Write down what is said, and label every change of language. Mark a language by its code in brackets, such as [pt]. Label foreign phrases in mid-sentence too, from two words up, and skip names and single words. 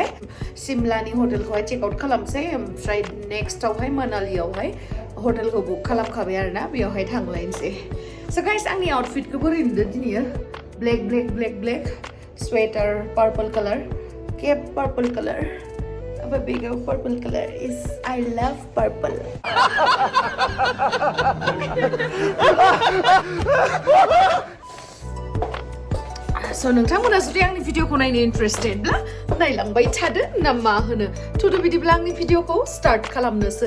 [brx] सिमलानि हटेलखौहाय [en] check out [brx] खालामसै, ओमफ्राय नेक्स्टआवहाय मनालियावहाय हटेलखौ बुक खालामखाबाय आरोना, बेयावहाय थांलायनोसै। [en] so guys [brx] आंनि आउटफिटखौ बोरै नुदों दिनैयो? [en] black sweater purple color, cap purple color, a bigger purple color is I love purple. [brx] So नोंथांमोना जुदि आंनि भिडिअखौ नायनो इन्टारेस्टेडब्ला नायलांबाय थादो ना मा होनो? थुदो बिदिब्ला आंनि भिडिअखौ स्टार्ट खालामनोसै।